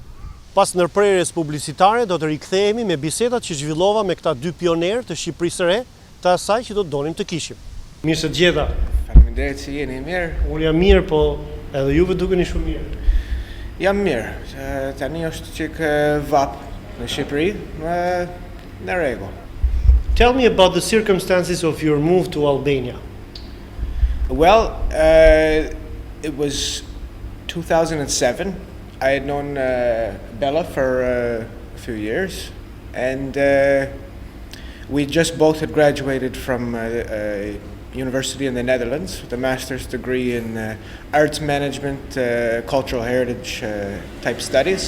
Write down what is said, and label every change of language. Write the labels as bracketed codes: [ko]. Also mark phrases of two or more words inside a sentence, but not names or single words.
[sq] Pas ndërprerjes publicitare do të rikthehemi me bisedat që zhvillova me këta dy pionerë të Shqipërisë së Re, të asaj që do të donim të kishim. Mirë se gjeta. Faleminderit që jeni mirë. Unë jam mirë, po edhe juve dukeni shumë mirë. Jam mirë. Tani është çik vap në Shqipëri, në rregull. [en] Tell me about the circumstances of your move to Albania. Well, it was 2007. I had known Bella for a few years, and we just both had graduated from university in the Netherlands with a master's degree in arts management, cultural heritage type studies.